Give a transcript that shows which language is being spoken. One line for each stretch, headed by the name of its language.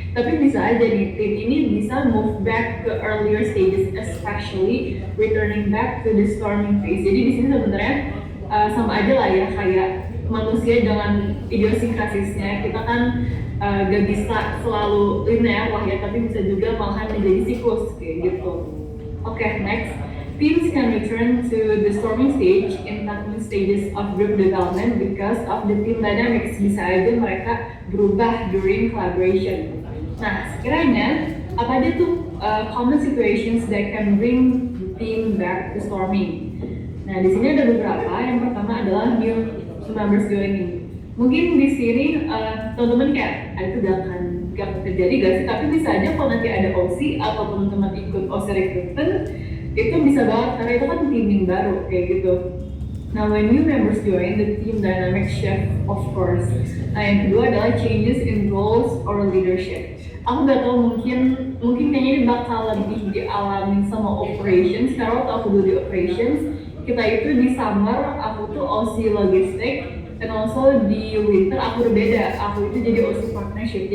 Indonesian: Tapi bisa aja nih tim ini bisa
English: move back ke earlier stages, especially returning back to the storming phase.
Indonesian: Jadi di sini sebenarnya sama aja lah ya kayak manusia dengan idiosinkrasisnya. Kita kan gak bisa selalu linear lah ya, tapi bisa juga malahan menjadi siklus kayak gitu.
English: Okay, next. Teams can return to the storming stage in segment stages of group development because of the team dynamics.
Indonesian: Bisa aja mereka berubah
English: during collaboration.
Indonesian: Nah, sekiranya apa aja tuh
English: common situations that can bring the team back to storming?
Indonesian: Nah, di sini ada beberapa. Yang pertama adalah
English: new members joining.
Indonesian: Mungkin di sini teman-teman kayak itu gak terjadi gak sih? Tapi bisa aja kalau nanti ada OC atau teman-teman ikut OC recruitment itu bisa banget karena itu kan teaming baru kayak gitu.
English: Now when new members join, the team dynamic shift of course.
Indonesian: Nah yang kedua adalah
English: changes in roles or leadership.
Indonesian: Aku gak tahu mungkin kayaknya ini bakal lebih dialamin sama operations karena waktu aku dulu di operations kita itu di summer aku tuh OC logistik dan also di winter aku berbeda, aku itu jadi OC partnership.